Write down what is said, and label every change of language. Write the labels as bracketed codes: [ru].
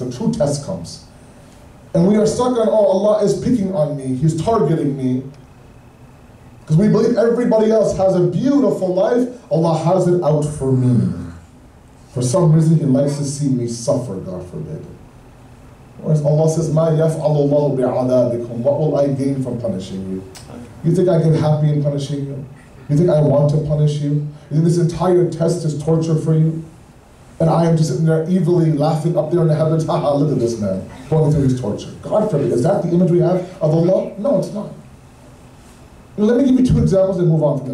[en] The true test comes. And we are stuck on, oh, Allah is picking on me. He's targeting me. Because we believe everybody else has a beautiful life. Allah has it out for me. For some reason, He likes to see me suffer, God forbid. [ar] Whereas Allah says, مَا يَفْعَلُ اللَّهُ بِعَذَابِكُمْ. [en] What will I gain from punishing you? You think I get happy in punishing you? You think I want to punish you? You think this entire test is torture for you? And I am just sitting there evilly laughing up there in the heavens, haha, look at this man going through his torture. God forbid, is that the image we have of Allah? No, it's not. Let me give you 2 examples and move on from there.